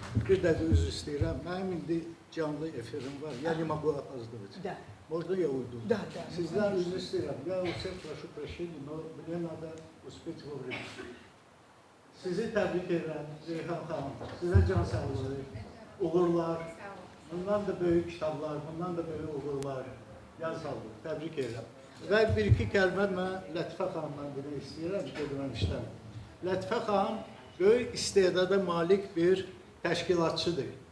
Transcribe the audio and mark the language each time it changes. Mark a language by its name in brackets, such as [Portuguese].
[Azerbaijani] Bir dəqiqə üzr istəyirəm. Mənim indi canlı efirim var. [Russian] Я не могу опаздывать. Да. Можно я уйду? Да, да. [Azerbaijani] Sizden üzr istəyirəm. [Russian] Я у всех прошу прощения, но мне надо успеть вовремя. [Azerbaijani] Sizi təbrik edirəm, Reyhan xanım. Sizə can sağlığı, uğurlar. Bundan da böyük kitablar, bundan da böyük uğurlar. Can sağlığı, təbrik edirəm. Və bir-iki kəlmə mən Lətifə xanımdan demək istəyirəm, deməmişdən. Lətifə xanım böyük istedada malik bir təşkilatçıdır.